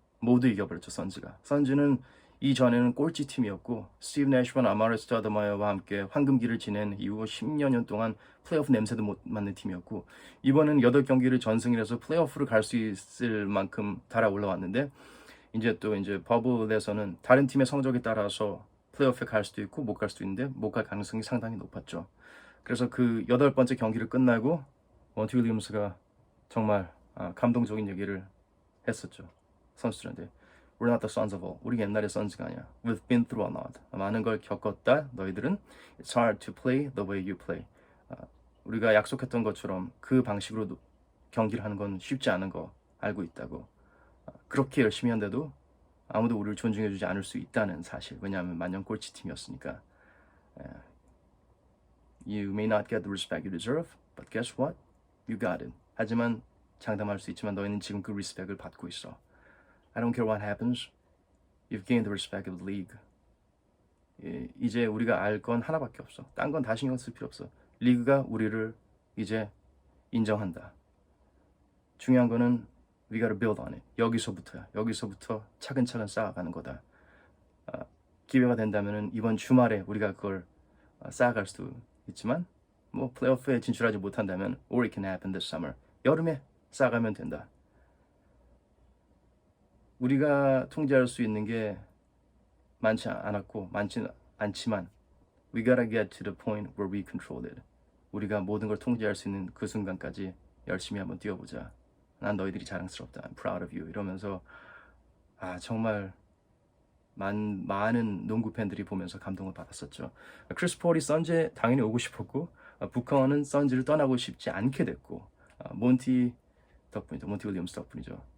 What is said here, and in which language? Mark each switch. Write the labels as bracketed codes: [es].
[ko] 모두 이겨버렸죠, 선즈가. 선즈는 이전에는 꼴찌 팀이었고 스티브 내쉬와 아마레 스타더마이어와 함께 황금기를 지낸 이후 10여 년 동안 플레이오프 냄새도 못 맡는 팀이었고, 이번은 8경기를 전승을 해서 플레이오프를 갈 수 있을 만큼 달아 올라왔는데, 이제 또 이제 버블에서는 다른 팀의 성적에 따라서 플레이오프에 갈 수도 있고 못 갈 수도 있는데 못 갈 가능성이 상당히 높았죠. 그래서 그 8번째 경기를 끝나고 몬티 윌리엄스가 정말 감동적인 얘기를 했었죠, 선수들한테. [en] We're not the sons of all. [ko] 우리 옛날의 선즈가 아니야. [en] We've been through a lot. [ko] 많은 걸 겪었다. 너희들은 [en] It's hard to play the way you play. [ko] 우리가 약속했던 것처럼 그 방식으로 경기를 하는 건 쉽지 않은 거 알고 있다고. 그렇게 열심히 한데도 아무도 우리를 존중해주지 않을 수 있다는 사실. 왜냐하면 만년 꼴찌 팀이었으니까. [en] You may not get the respect you deserve, but guess what? You got it. [ko] 하지만 장담할 수 있지만 너희는 지금 그 리스펙을 받고 있어. [en] I don't care what happens. You've gained the respect of the league. [ko] 이제 우리가 알 건 하나밖에 없어. 딴 건 다 신경 쓸 필요 없어. 리그가 우리를 이제 인정한다. 중요한 거는 [en] we gotta build on it. [ko] 여기서부터야. 여기서부터 차근차근 쌓아가는 거다. 기회가 된다면은 이번 주말에 우리가 그걸 쌓아갈 수도 있지만, 뭐 플레이오프에 진출하지 못한다면 [en] or it can happen this summer. [ko] 여름에 쌓아가면 된다. 우리가 통제할 수 있는 게 많지 않지만 [en] we gotta get to the point where we control it. [ko] 우리가 모든 걸 통제할 수 있는 그 순간까지 열심히 한번 뛰어보자. 난 너희들이 자랑스럽다. [en] I'm proud of you. [ko] 이러면서 정말 많은 농구 팬들이 보면서 감동을 받았었죠. 크리스 폴이 선즈에 당연히 오고 싶었고, 부커는 선즈를 떠나고 싶지 않게 됐고, 몬티 윌리엄스 덕분이죠.